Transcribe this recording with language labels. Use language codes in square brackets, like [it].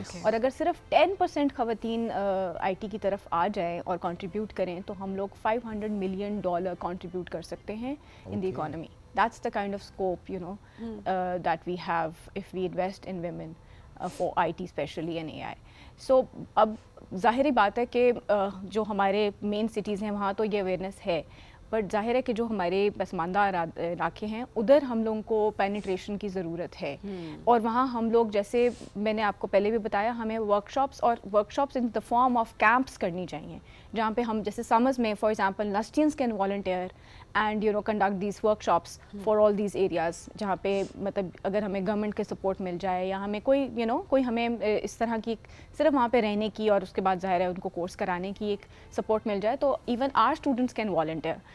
[ur] اور اگر صرف 10% خواتین آئی ٹی کی طرف آ جائیں اور کنٹریبیوٹ کریں تو ہم لوگ $500 million کنٹریبیوٹ کر سکتے ہیں [en] In the economy. That's the kind of scope, you know, that we have if we invest in women for IT especially and AI. [ur] So اب ظاہری بات ہے کہ جو ہمارے مین سٹیز ہیں وہاں تو یہ اویئرنیس ہے, بٹ ظاہر ہے کہ جو ہمارے پسماندہ علاقے ہیں ادھر ہم لوگوں کو پینیٹریشن کی ضرورت ہے. اور وہاں ہم لوگ جیسے میں نے آپ کو پہلے بھی بتایا, ہمیں workshops [en] in the form of camps [ur] کرنی چاہیے, جہاں پہ ہم جیسے سمرز میں [en] for example instance can volunteer and you know conduct these workshops for all these areas, [ur] جہاں پہ مطلب اگر ہمیں گورنمنٹ کے سپورٹ مل جائے یا ہمیں کوئی کوئی ہمیں اس طرح کی صرف وہاں پہ رہنے کی اور اس کے بعد ظاہر ہے ان کو کورس کرانے کی ایک سپورٹ مل جائے تو [en] Even our students can volunteer.